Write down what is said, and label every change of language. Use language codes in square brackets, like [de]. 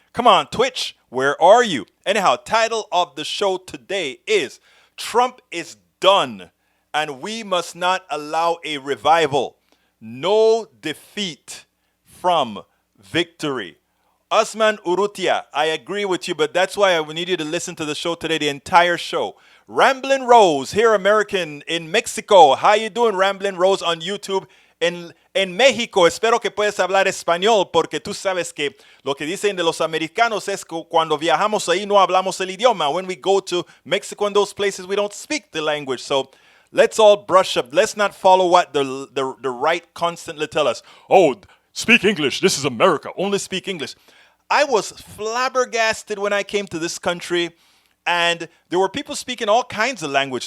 [en] Come on, Twitch, where are you? Anyhow, title of the show today is Trump is done and we must not allow a revival. No defeat from victory. Usman Urrutia, I agree with you, but that's why I need you to listen to the show today, the entire show. Ramblin' Rose, here American in Mexico. How you doing, Ramblin' Rose on YouTube? [es] En México, espero que puedas hablar español porque tú sabes que lo que dicen de los americanos es que cuando viajamos ahí no hablamos el idioma. [en] When we go to Mexico and those places, we don't speak the language. So let's all brush up. Let's not follow what the right constantly tell us. Oh, speak English. This is America. Only speak English. I was flabbergasted when I came to this country, and there were people speaking all kinds of language.